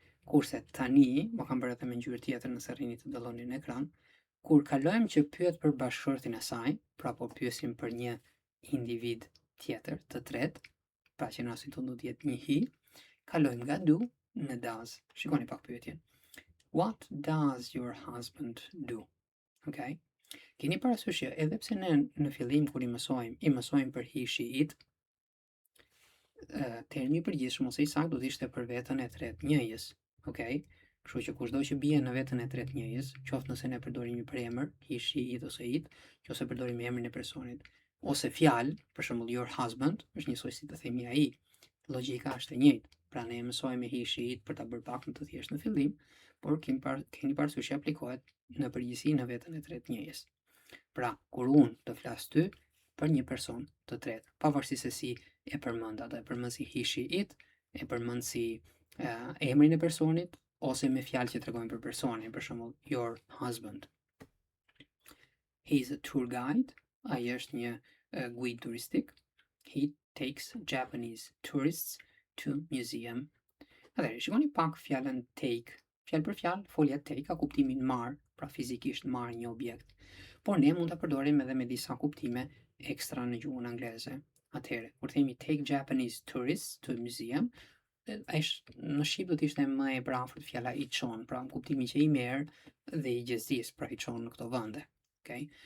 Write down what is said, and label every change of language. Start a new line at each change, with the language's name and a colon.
Albanian: Kurse tani, më kam bërë edhe me ngjyrë tjetër nëse rrini të dalloni në ekran, kur kalojmë që pyet për bashkëshortin e saj, pra po pyesim për një individ tjetër, të tretë, pra që në rastin tonë do të jetë një he, kalojmë nga do në does. Shikoni pak pyetjen.
English: What does your husband do? Okay?
Albanian: Keni parasysh që edhe pse ne në fillim kur I mësojmë për he, she, it, termi I përgjithshëm ose I saktë do të ishte për veten e tretë njëjës. Okay? Kështu që kushdo që bie në veten e tretë njëjës, qoftë nëse ne përdorim një përemër, he, she, it ose it, ose përdorim emrin e personit, ose fjalë, për shembull
English: your husband,
Albanian: është njësoj si të themi ai. Logjika është e njëjtë. Pra ne mësojmë he, she, it për ta bërë pak më të thjeshtë në fillim, por keni parasysh që aplikohet në përgjithësi në veten e tretë njëjës. Pra, kur unë të flas ty për një person të tretë, pavarësisht se si e përmend atë, e përmend si he, she, it, e përmend si emrin e personit ose me fjalë që tregojnë për personin, për shembull
English: your husband. He is a tour guide.
Albanian: Ai është një guide turistik.
English: He takes Japanese tourists to museum.
Albanian: Atëherë, shikoni pak fjalën take. Fjalë për fjalë, folja take ka kuptimin marr, pra fizikisht marr një objekt. Por ne mund ta përdorim edhe me disa kuptime ekstra në gjuhën angleze. Atëherë, kur themi
English: take Japanese tourists to museum,
Albanian: në shqip do të ishte më e afërt fjala I çon, pra në kuptimin që I merr dhe I gjezdis, pra I çon në këto vende. Okay?